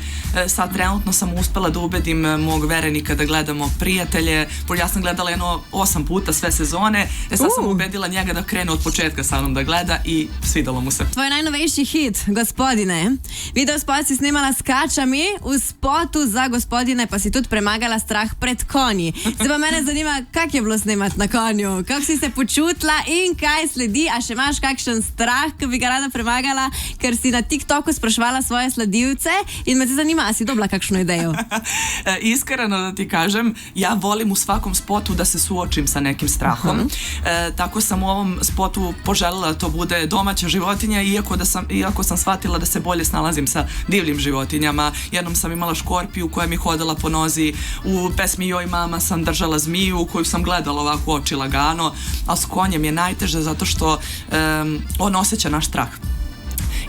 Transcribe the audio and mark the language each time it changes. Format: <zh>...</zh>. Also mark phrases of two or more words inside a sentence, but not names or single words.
<sr>Sad trenutno sam uspela da ubedim mog verenika da gledamo Prijatelje. Ja sam gledala 8 puta sve sezone. Sad sam ubedila njega da krene od početka sa mnom da gleda i svidalo mu se.</sr> <sl>Tvoj najnovejši hit, Gospodine. Video spot si snimala s kačami, u spotu za Gospodine pa si tudi premagala strah pred konji. Zdaj pa mene zanima, kak je bilo snimati na konju, kako si se počutila in kaj sledi, a še imaš kakšen strah, ki bi ga rada premagala, ker si na TikToku spraševala svoje sledilce in me se zanima, a si dobila kakšno idejo?</sl> <sr>Iskreno da ti kažem, ja volim u svakom spotu da se suočim sa nekim strahom. Tako sam u ovom spotu poželjela da to bude domaća životinja, iako sam shvatila da se bolje snalazim sa divljim životinjama. Jednom sam imala škorpiju koja mi hodala po nozi, u pesmi Joj mama sam držala zmiju koju sam gledala ovako oči lagano, ali s konjem je najteže zato što on osjeća naš strah.</sr>